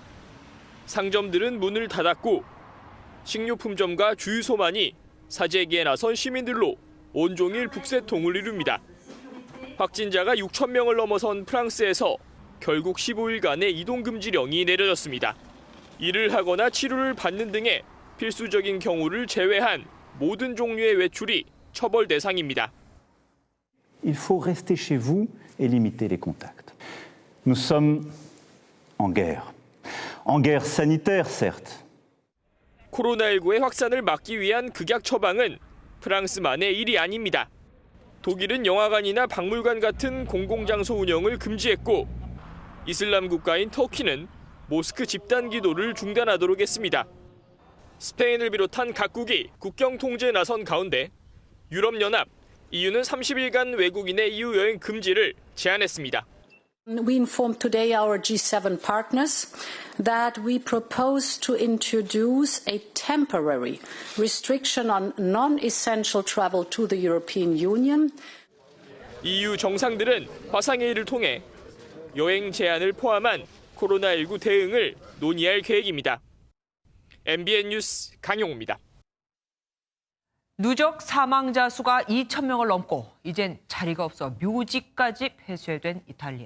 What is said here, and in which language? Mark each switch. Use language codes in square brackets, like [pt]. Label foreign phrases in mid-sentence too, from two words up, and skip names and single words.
[ko] 상점들은 문을 닫았고 식료품점과 주유소만이 사재기에 나선 시민들로 온종일 북새통을 이룹니다. 확진자가 6천 명을 넘어선 프랑스에서 결국 15일간의 이동금지령이 내려졌습니다. 일을 하거나 치료를 받는 등의 필수적인 경우를 제외한 모든 종류의 외출이 처벌 대상입니다. [fr] Il faut rester chez vous et limiter les contacts. Nous sommes en guerre sanitaire certes. [ko] 코로나19의 확산을 막기 위한 극약 처방은 프랑스만의 일이 아닙니다. 독일은 영화관이나 박물관 같은 공공장소 운영을 금지했고 이슬람 국가인 터키는 모스크 집단 기도를 중단하도록 했습니다. 스페인을 비롯한 각국이 국경 통제에 나선 가운데 유럽연합, EU는 30일간 외국인의 EU 여행 금지를 제한했습니다. [en] We informed today our G7 partners that we propose to introduce a temporary restriction on non-essential travel to the European Union. [ko] EU 정상들은 화상회의를 통해 여행 제한을 포함한 코로나19 대응을 논의할 계획입니다. MBN 뉴스 강용호입니다. 누적 사망자 수가 2,000명을 넘고 이젠 자리가 없어 묘지까지 폐쇄된 이탈리아.